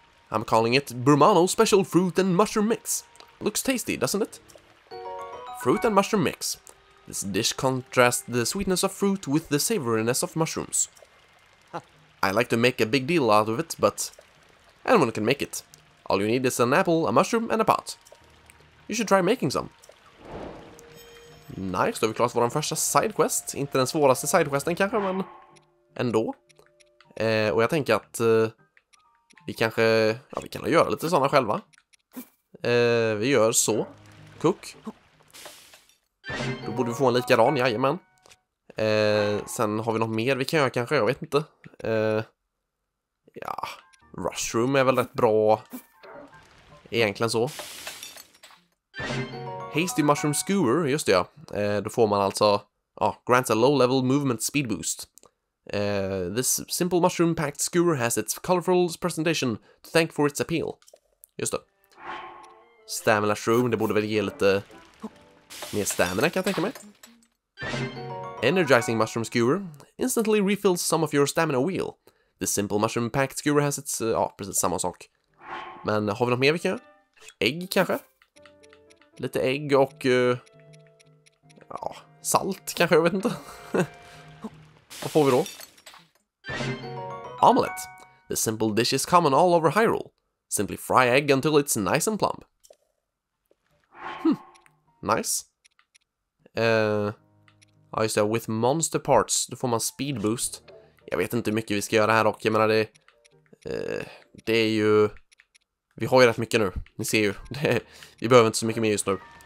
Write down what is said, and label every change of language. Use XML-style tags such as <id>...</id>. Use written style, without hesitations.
<en>I'm calling it Burmano Special Fruit and Mushroom Mix. Looks tasty, doesn't it? Fruit and mushroom mix. This dish contrasts the sweetness of fruit with the savoriness of mushrooms. I like to make a big deal out of it, but anyone can make it. All you need is an apple, a mushroom and a pot. You should try making some.</en> <sv>Nice, då har vi klarat vår första sidequest. Inte den svåraste sidequesten kanske, men ändå. Och jag tänker att vi kanske, ja, vi kan göra lite sådana själva. Vi gör så. Cook. Då borde vi få en likadan, jajamän. Sen har vi något mer vi kan göra kanske, jag vet inte. Ja, Rushroom är väl rätt bra. Egentligen så. Hasty Mushroom Skewer, just det ja. Då får man alltså,</sv> <en>grants a low level movement speed boost. This simple mushroom packed skewer has its colorful presentation to thank for its appeal.</en> <sv>Just det. Stamina Shroom, det borde väl ge lite mer stamina kan jag tänka mig.</sv> <en>Energizing Mushroom Skewer instantly refills some of your stamina wheel. This simple mushroom packed skewer has its,</en> <sv>precis samma sak. Men har vi något mer vi kan göra? Ägg kanske? Lite ägg och salt kanske, jag vet inte. Vad får vi då? Omelette.</sv> <en>The simple dish is common all over Hyrule. Simply fry egg until it's nice and plump. Nice.</en> <sv>Ja just det,</sv> <en>with monster parts.</en> <sv>Då får man speed boost. Jag vet inte hur mycket vi ska göra här dock. Jag menar det är ju... Vi har ju rätt mycket nu. Ni ser ju. Vi behöver inte så mycket mer just nu.</sv>